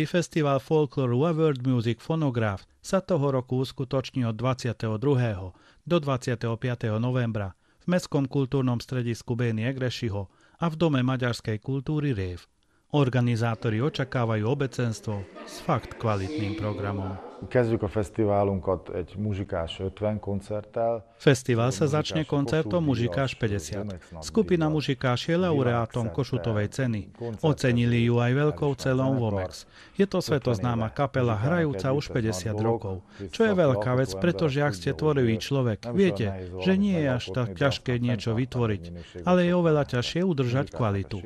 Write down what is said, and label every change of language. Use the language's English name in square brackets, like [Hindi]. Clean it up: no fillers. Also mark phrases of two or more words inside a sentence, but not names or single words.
[Slovak] festival folklóru a [English] world music [Slovak] Phonograph sa toho roku uskutoční od 22. do 25. novembra v Mestskom kultúrnom stredisku Béni Egrešiho a v Dome maďarskej kultúry Rév. Organizátori očakávajú obecenstvo s fakt kvalitným programom. [Hungarian] Kezdjük a fesztiválunkat egy Muzsikás 50 koncerttel. [Slovak] Festival sa začne koncertom Muzsikás 50. Skupina Muzsikás je laureátom Košutovej ceny. Ocenili ju aj veľkou cenou Vomex. Je to svetoznáma kapela hrajúca už 50 rokov. Čo je veľká vec, pretože ak ste tvorivý človek, viete, že nie je až tak ťažké niečo vytvoriť, ale je oveľa ťažšie udržať kvalitu.